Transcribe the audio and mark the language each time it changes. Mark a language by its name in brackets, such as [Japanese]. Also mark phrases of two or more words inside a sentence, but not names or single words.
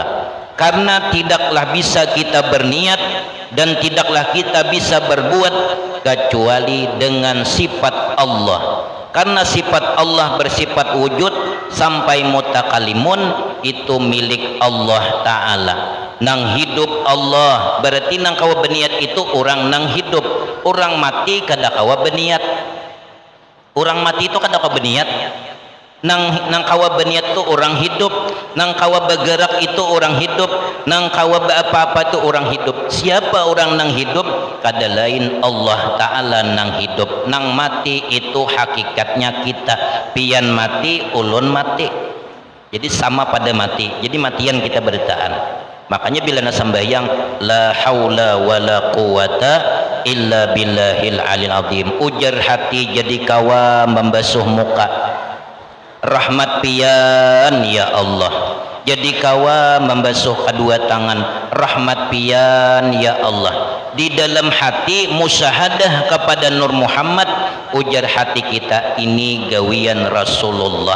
[Indonesian] Karena tidaklah bisa kita berniat dan tidaklah kita bisa berbuat kecuali dengan sifat Allah. Karena sifat Allah bersifat wujud sampai mutakalimun, itu milik Allah Ta'ala. [Banjar] Nang hidup Allah, berarti nang kawa berniat itu orang nang hidup. Orang mati kada kawa berniat. Orang mati itu kada kawa berniat. Nang kawa berniat itu orang hidup. Nang kawa bergerak itu orang hidup. Nang kawa apa-apa itu orang hidup. Siapa orang nang hidup? Kada lain Allah Ta'ala nang hidup. Nang mati itu hakikatnya kita. Pian mati, ulun mati. Jadi sama pada mati. Jadi matian kita bertaan. Makanya bila nak sembahyang, [Arabic] لا حول ولا قوة إلا بالله العلي العظيم, [Banjar] ujar hati jadi kawa membasuh muka, rahmat pian ya Allah. Jadi kawa membasuh kedua tangan, rahmat pian ya Allah. Di dalam hati musyahadah kepada Nur Muhammad, ujar hati kita ini gawian Rasulullah.